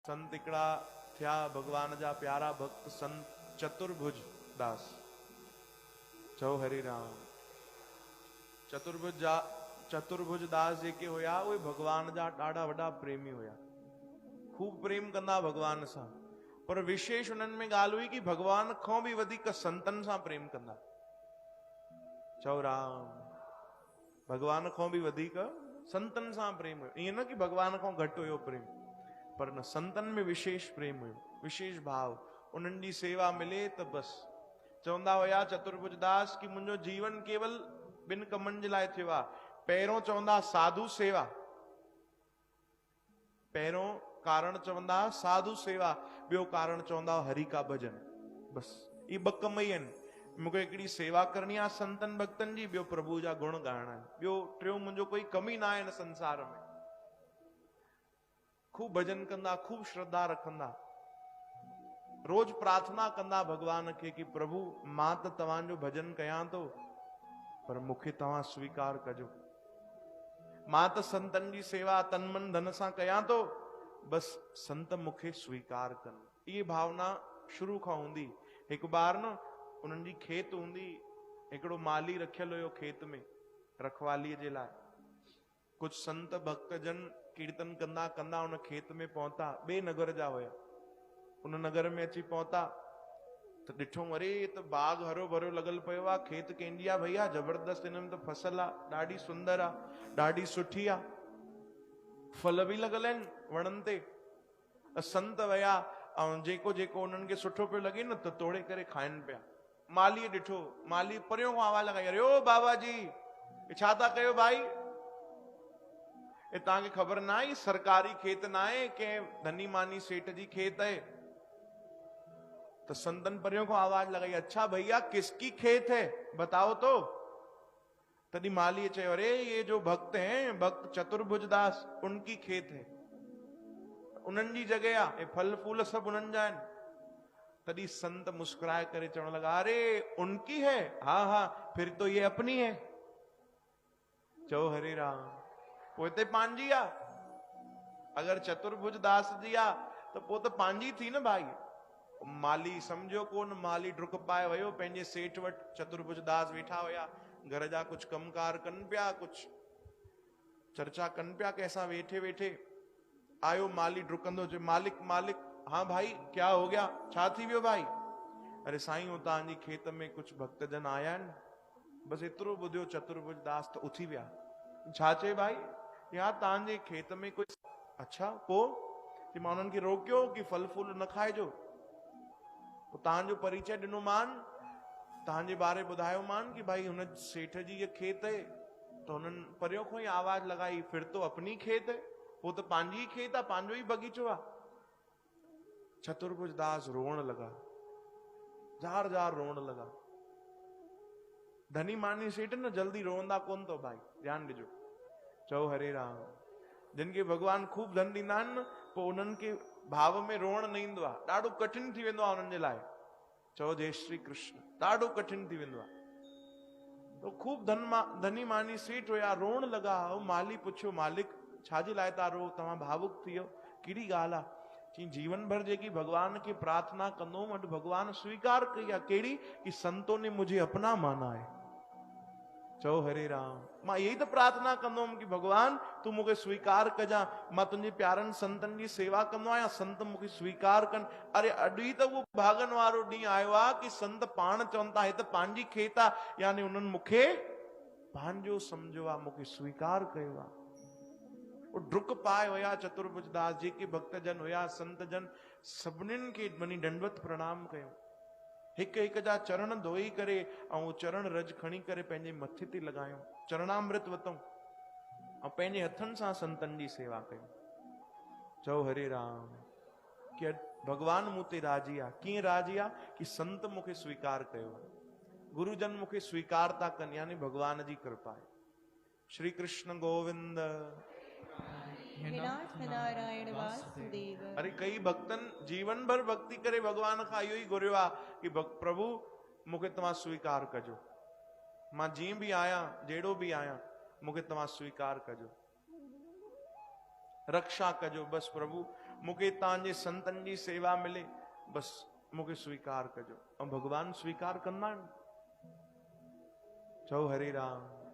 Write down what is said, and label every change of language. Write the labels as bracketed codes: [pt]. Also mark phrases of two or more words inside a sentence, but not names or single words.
[sd] संत हिकिड़ा थिया भगवान जा प्यारा भक्त संत चतुर्भुज दास। चओ हरे राम। चतुर्भुज दास जेके हुया उहे भगवान जा ॾाढा वॾा प्रेमी हुया, खूब प्रेम कंदा भगवान सां। पर विशेष उन्हनि में ॻाल्हि हुई कि भगवान खां बि वधीक संतन सां प्रेम कंदा। चओ राम। भगवान खां बि वधीक संतन सां प्रेम हुयो। ईअं न कि भगवान खां घटि हुयो प्रेम, पर न, संतन में विशेष प्रेम हुयो, विशेष भाव। उन्हनि जी सेवा मिले त बस। चवंदा हुया चतुर्भुज दास कि मुंहिंजो जीवन केवल ॿिनि कमनि जे लाइ थियो आहे। पहिरियों चवंदा साधु सेवा, पहिरियों कारण चवंदा साधु सेवा, ॿियो कारण चवंदा [hi] हरि का भजन। [sd] बस ये ॿ कम ई आहिनि। मूंखे हिकिड़ी सेवा करणी आहे संतन भक्तन जी, ॿियो प्रभु जा गुण ॻाइणा आहिनि, ॿियो टियों मुंहिंजो कोई कमी न आहे हिन संसार में। खूब भजन कंदा, खूब श्रद्धा रखंदा, रोज प्रार्थना कंदा भगवान खे कि प्रभु मां त तव्हांजो भजन कयां थो, पर मूंखे तव्हां स्वीकार कजो। मां त संतन जी सेवा तन मन धन सां कयां थो, बस संत मूंखे स्वीकार कनि। ये भावना शुरू खां हूंदी। हिकु बार न उन्हनि जी खेत हूंदी, हिकिड़ो माली रखियल हुयो खेत में रखवालीअ जे लाइ। कुछ संत भक्त जन कीर्तन कंदा कंदा उन खेत में पहुता, ॿिए नगर जा हुया। उन नगर में अची पहुता त ॾिठो, अरे त बाग हरो भरो लॻल पियो आहे, खेत कंहिंजी आहे भैया, जबरदस्त हिन में त फसल आहे, ॾाढी सुंदर आहे, ॾाढी सुठी आहे, फल बि लॻल आहिनि वणनि ते। संत विया ऐं जेको जेको उन्हनि खे सुठो पियो लॻे न त तोड़े करे खाइनि पिया। मालीअ ॾिठो, माली परियों खां आवाज़ लॻाई, अरे ओ बाबा जी छा था कयो भाई, तव्हांखे ख़बर न आहे सरकारी खेत न आहे, कंहिं धनी मानी सेठ जी खेत है। [hi] तो संतन परियों को आवाज लगाई, अच्छा भैया किसकी खेत है बताओ तो। तभी माली चयो, अरे ये जो भक्त हैं, भक्त चतुर्भुज दास, उनकी खेत है, [sd] उन्हनि जी जगह आ, ये फल फूल सब उन्हनि जा आहिनि। [hi] तभी [sd] संत मुस्कुराए करे चवण लगा, [hi] अरे उनकी है, हाँ हाँ फिर तो ये अपनी है। [sd] चओ हरे राम। पोते पांजी आ, अगर चतुर्भुज दास जी आ तो पोते पांजी थी न भाई। माली समझो कोन, माली डुक पाए वयो पंहिंजे सेठ वटि। चतुर्भुज दास वेठा हुया, घर जा कुछ कमकार कनि पिया, कुछ चर्चा कनि पिया कंहिंसां वेठे वेठे। आयो माली डुकंदो, [hi] जो मालिक मालिक, हाँ भाई क्या हो गया, [sd] छा थी वियो भाई। अरे साईं हो तव्हांजी खेत में कुछ भक्तजन आया आहिनि। बस एतिरो ॿुधियो चतुर्भुज दास त उथी विया। छा चए भाई, या तव्हांजे खेत में कुछ, अच्छा पोइ मां उन्हनि खे रोकियो कि फल फूल न खाइजो। तव्हांजो परिचय ॾिनो मान, तव्हांजे बारे ॿुधायो मान कि भाई हुन सेठ जी ये खेत है। तो उन्हनि परियों खां ई आवाज लगाई, [hi] फिर तो अपनी खेत है, [sd] वो तो पंहिंजी खेत आहे, पंहिंजो ई बगीचो आहे। चतुर्भुज दास रोअण लगा, जार जार रोअण लगा। धनी मानी सेठ न जल्दी रोअंदा कोन तो भाई, ध्यान ॾिजो। चओ हरे राम। जिन खे भगवान खूब धन ॾींदा आहिनि न, पोइ उन्हनि खे भाव में रोअण न ईंदो आहे, ॾाढो कठिन थी वेंदो आहे उन्हनि जे लाइ। चओ जय श्री कृष्ण। ॾाढो कठिन थी वेंदो आहे। तो खूब धनी मानी सेठ हुया, रोअण लगा। माली पुछियो, मालिक छाजे लाइ था रो, तव्हां भावुक थी वियो, कहिड़ी ॻाल्हि आहे। चई जीवन भर जेकी भगवान की प्रार्थना कंदो अॼु भगवान स्वीकार कई आहे, कहिड़ी, [hi] कि संतों ने मुझे अपना माना है। [sd] चओ हरे राम। मां यही तो प्रार्थना कंदो हुअमि कि भगवान तू मूंखे स्वीकार कजां, मां तुंहिंजे प्यारनि संतनि जी सेवा कंदो आहियां, संत मूंखे स्वीकार कनि। अरे अॼु ई त उहो भागन वारो ॾींहुं आयो आहे कि संत पाण चवनि था, हे त पंहिंजी खेत आहे, यानी उन्हनि मूंखे पंहिंजो सम्झो आहे, मूंखे स्वीकार कयो आहे। डुक पाए हुया चतुर्भुज दास, जेके भक्तजन हुया संत जन, सभिनीनि खे वञी दंडवत प्रणाम कयो। हिक हिक जा चरण धोई करे ऐं चरण रज खणी करे पंहिंजे मथे ते लॻायो, चरणामृत वतऊं ऐं पंहिंजे हथनि सां संतनि जी सेवा कयूं। चओ हरे राम। कि भगवान मूं ते राजी आहे। कीअं राजी आहे, कि संत मूंखे स्वीकार कयो आहे, गुरुजन मूंखे स्वीकार था कनि, यानी भगवान जी कृपा आहे। श्री कृष्ण गोविंद। नारायण वासुदेव। अरे कई भक्तन जीवन भर भक्ति करे भगवान खां इहो ई घुरियो आहे कि प्रभु मूंखे तव्हां स्वीकार कजो, मां जीअं बि आहियां, जहिड़ो बि आहियां, मूंखे तव्हां स्वीकार कजो, रक्षा कजो। बस प्रभु मूंखे तव्हांजे संतनि जी सेवा मिले, बस मूंखे स्वीकार कजो। ऐं भगवान स्वीकार कंदा आहिनि। चओ हरे राम।